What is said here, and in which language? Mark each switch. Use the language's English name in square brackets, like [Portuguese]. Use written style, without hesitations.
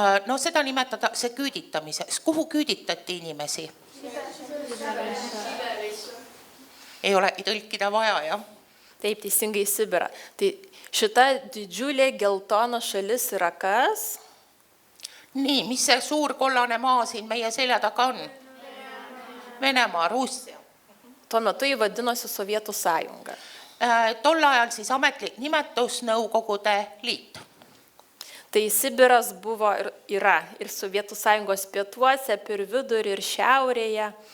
[Estonian] No seda nimetatakse küüditamiseks. Kuhu küüditati inimesi? Ei olegi tõlkida vaja, jah? [Lithuanian] Taip, teisingai Sibirą. Tai šita didžiulė geltona šalis yra kas? [Estonian] Nii, mis see suur kollane maa siin meie selja taga on? Venemaa, Russia. [Lithuanian] Tuo metu jį vadinosi Sovietų sąjunga. [Estonian] Tol ajal siis ametlik nimetus Nõukogude Liit. [Lithuanian] Tai Sibiras buvo ir yra ir Sovietų sąjungos pietuose, per vidurį ir šiaurėje.